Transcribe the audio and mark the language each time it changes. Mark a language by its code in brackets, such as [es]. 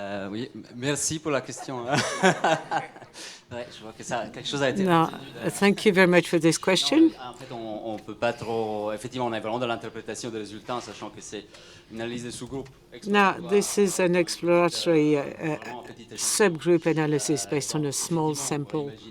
[fr] Oui, merci pour la question. Ouais, je vois que ça, quelque chose a été. [en] No, thank you very much for this question. [fr] En fait, on peut pas trop. Effectivement, on est vraiment dans l'interprétation des résultats, en sachant que c'est une analyse de sous-groupe. [en] Now, this is an exploratory subgroup analysis based on a small sample.